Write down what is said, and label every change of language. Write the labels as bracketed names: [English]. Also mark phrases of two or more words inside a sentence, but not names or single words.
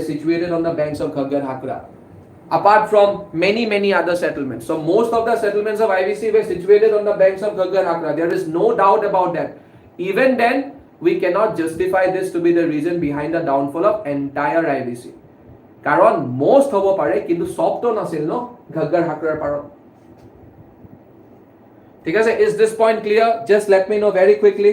[English] situated on the banks of Ghaggar Hakra apart from many other settlements so most of the settlements of IVC were situated on the banks of Ghaggar Hakra there is no doubt about that even then we cannot justify this to be the reason behind the downfall of entire IVC [Assamese] কাৰণ most হ'ব পাৰে কিন্তু সব তো নাছিল নো ঘাগ্গৰ হাকৰাৰ পাৰত [Bangla] ঠিক আছে [English] is this point clear just let me know very quickly